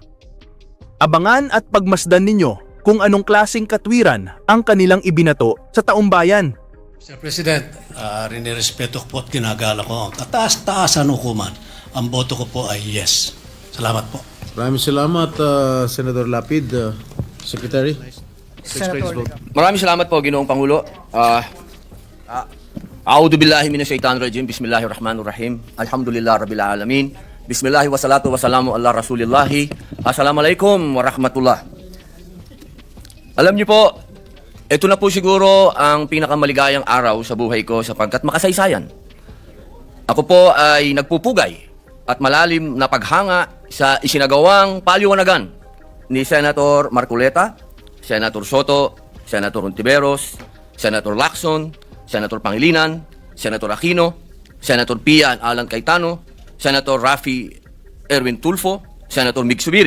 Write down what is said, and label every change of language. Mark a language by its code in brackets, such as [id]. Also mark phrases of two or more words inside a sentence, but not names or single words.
[tl] Abangan at pagmasdan ninyo kung anong klaseng katwiran ang kanilang ibinato sa taumbayan. Mr. President, rinirespeto ko po at ginagala ko ang kataas-taasan hukuman. Ang boto ko po ay yes. Salamat po. Maraming salamat, Senator Lapid, Secretary. Senator Maraming salamat po, Ginoong Pangulo. [ar] أعوذ بالله من الشيطان الرجيم. بسم الله الرحمن الرحيم الحمد لله رب العالمين بسم الله والصلاة والسلام على رسول الله. السلام عليكم ورحمة الله. [tl] Alam niyo po, ito na po siguro ang pinakamaligayang araw sa buhay ko sapagkat makasaysayan. Ako po ay nagpupugay at malalim na paghanga sa isinagawang paliwanagan ni Senator Marcoleta, Senator Sotto, Senator Ontiveros, Senator Lacson, Senator Pangilinan, Senator Aquino, Senator Pia Alan Cayetano, Senator Raffy Erwin Tulfo, Senator Mig Subiri.